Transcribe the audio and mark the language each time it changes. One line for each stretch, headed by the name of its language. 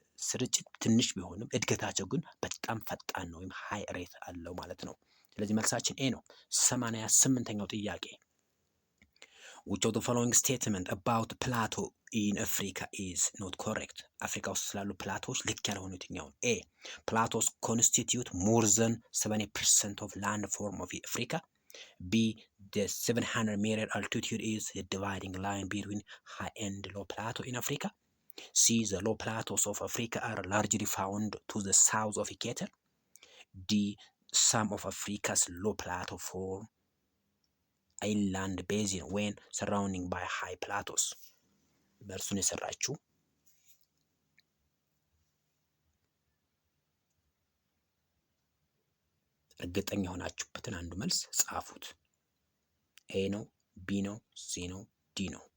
Amharic: ስርጭት ትንሽ ቢሆንም እድገታቸው ግን በጣም ፈጣን ነው፣ ወይም ሃይ ሬት አለው ማለት ነው። ስለዚህ መልሳችን ኤ ነው። 88ኛው ጥያቄ
English: which of the following statement about plateau in Africa is not correct?
Amharic: አፍሪካ ውስጥ ስላሉ ፕላቶዎች ልክ ያልሆኑ የትኛውን?
English: ኤ plateaus constitute more than 70% of land form of Africa. B the 700 meter altitude is the dividing line between high and low plateau in Africa. C the low plateaus of Africa are largely found to the south of Equator. D some of Africa's low plateau form inland basin when surrounding by high plateaus.
Amharic: በእርሱን የሰራችው እርግጠኛ የሆናችሁበትን አንዱ መልስ ጻፉት። ኤ ነው፣ ቢ ነው፣ ሲ ነው፣ ዲ ነው?